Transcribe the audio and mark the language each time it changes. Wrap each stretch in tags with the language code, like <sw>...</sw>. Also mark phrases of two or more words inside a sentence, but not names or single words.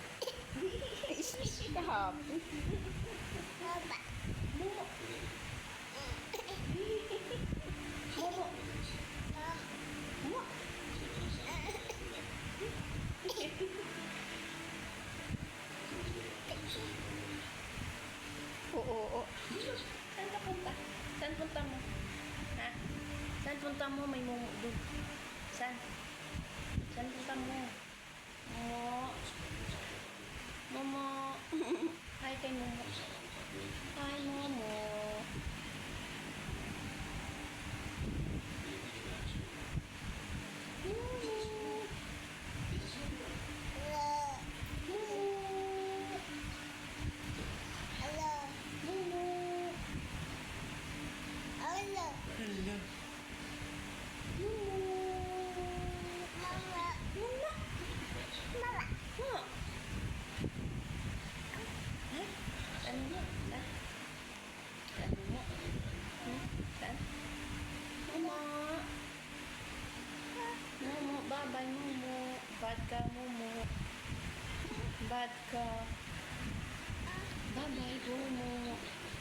<tl>Kahap. Mumu. Mumu. Mumu. Oo, oo. Saan ka punta? Saan punta mo? Ha? Saan punta mo? May mumu doon. Saan? Saan punta mo? Momo. Momo. Hi kay Momo. Hi, Momo. Momo. Momo. Huh? Saan mo? Saan? Saan mo? Saan? Momo. Momo, bye-bye, Momo. Bad ka, Momo. Bad ka. Bye-bye, Momo.</tl>